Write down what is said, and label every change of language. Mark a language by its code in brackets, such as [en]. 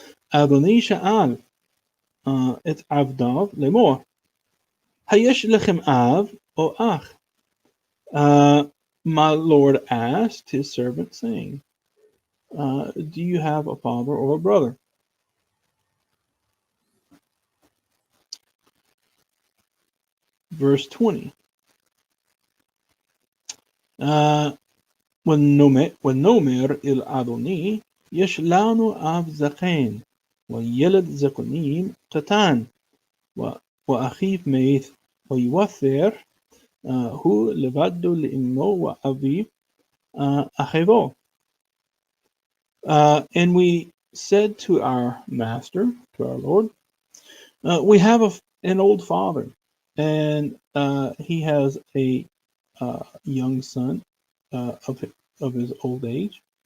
[he] אדוני שאל את עבדיו לאמור, היש לכם אב או אח? [en] My Lord asked his servant, saying, do you have a father or a brother? Verse 20. [he] ונאמר אל אדוני, יש לנו אב זקן, וילד זקנים קטן, ואחיו מת, ויוותר הוא לבדו לאמו ואביו אחיו. [en] And we said to our master, to our Lord, we have an old father, and he has a young son of his old age.